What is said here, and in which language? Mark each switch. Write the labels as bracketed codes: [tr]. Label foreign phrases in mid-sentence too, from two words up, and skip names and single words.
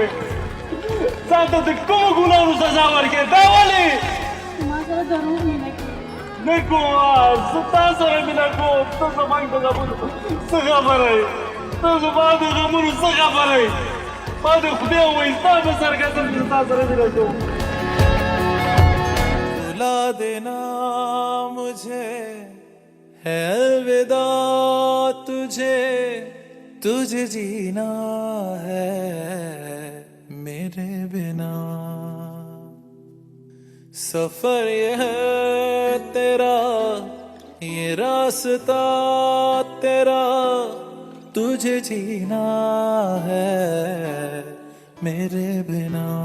[ps] ځان ته د کومو ګناهونو سزا ورکړې دا ولې ما سره دروغ مینه کوي. نه کومه زه تا سره مینه کوم. ته زما د غمونو څه خبره یې ته زما د غمونو څه خبره یې. ما د خدای ووایي ستا په سر قسم چې تا سره مینه کوم. [hi] रुला देना मुझे है अलविदा तुझे तुझे जीना है मेरे बिना. सफर ये है तेरा ये रास्ता तेरा तुझे जीना है मेरे बिना.